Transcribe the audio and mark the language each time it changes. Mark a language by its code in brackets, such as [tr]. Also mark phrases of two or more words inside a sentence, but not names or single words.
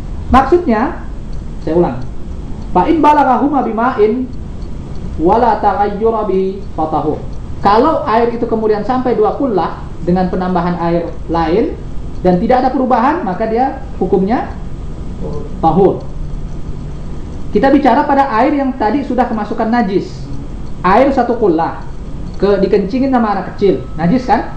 [id] Maksudnya, saya ulang. [ar] فإن بلغهما بماء ولا تغير ب فطهور. [id] Kalau air itu kemudian sampai 2 kullah dengan penambahan air lain dan tidak ada perubahan, maka dia hukumnya tahur. Kita bicara pada air yang tadi sudah kemasukan najis. Air 1 kullah dikencingin sama anak kecil, najis kan?